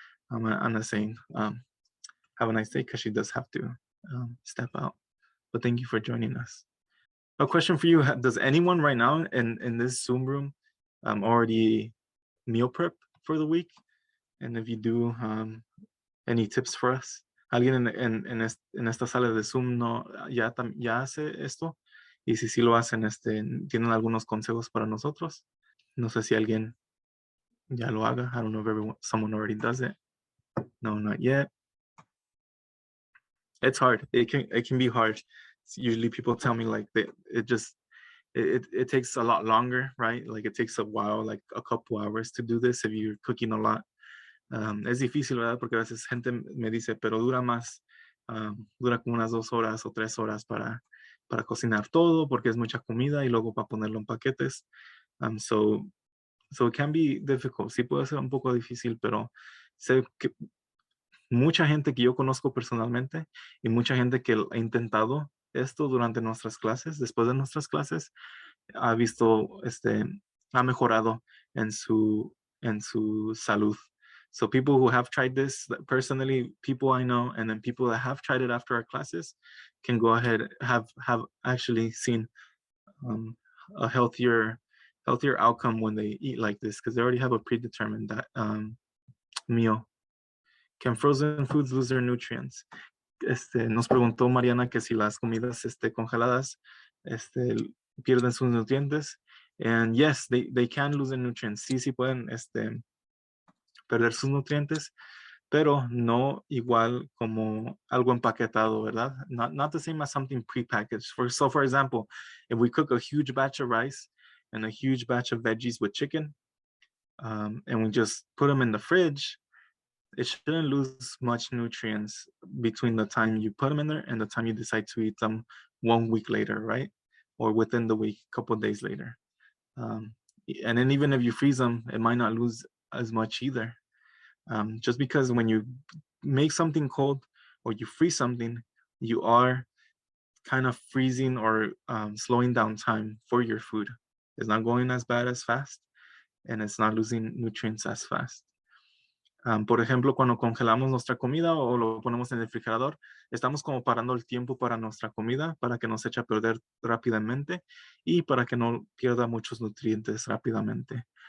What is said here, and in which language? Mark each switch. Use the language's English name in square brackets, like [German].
[English] Ana saying, have a nice day because she does have to step out. But thank you for joining us. A question for you. Does anyone right now in this Zoom room already meal prep for the week? And if you do, any tips for us? [Spanish] ¿Alguien en esta sala de Zoom ya hace esto? Y si sí lo hacen, ¿tienen algunos consejos para nosotros? No sé si alguien ya lo haga. [English] I don't know if someone already does it. No, not yet. It's hard. It can be hard. Usually people tell me like it takes a lot longer, right? Like it takes a while, like a couple hours to do this if you're cooking a lot. [Spanish] Es difícil, ¿verdad? Porque a veces gente me dice, pero dura más, dura como unas 2 horas o 3 horas para cocinar todo porque es mucha comida y luego para ponerlo en paquetes. [English] So it can be difficult. [Spanish] Sí puede ser un poco difícil, pero sé que mucha gente que yo conozco personalmente y mucha gente que ha intentado esto durante nuestras clases, después de nuestras clases, ha visto, ha mejorado en su salud. [English] So people who have tried this, personally, people I know, and then people that have tried it after our classes can go ahead, have actually seen a healthier outcome when they eat like this because they already have a predetermined meal. Can frozen foods lose their nutrients? [Spanish] Nos preguntó Mariana que si las comidas congeladas pierden sus nutrientes. [English] And yes, they can lose their nutrients. [Spanish] Sí pueden perder sus nutrientes, pero no igual como algo empaquetado, ¿verdad? [English] Not the same as something prepackaged. So for example, if we cook a huge batch of rice and a huge batch of veggies with chicken, and we just put them in the fridge, it shouldn't lose much nutrients between the time you put them in there and the time you decide to eat them 1 week later, right? Or within the week, a couple of days later. And then even if you freeze them, it might not lose as much either. Just because when you make something cold or you freeze something, you are kind of freezing or slowing down time for your food. It's not going as bad as fast, and it's not losing nutrients as fast. [Spanish] Por ejemplo, cuando congelamos nuestra comida o lo ponemos en el refrigerador, estamos como parando el tiempo para nuestra comida, para que no se eche a perder rápidamente y para que no pierda muchos nutrientes rápidamente.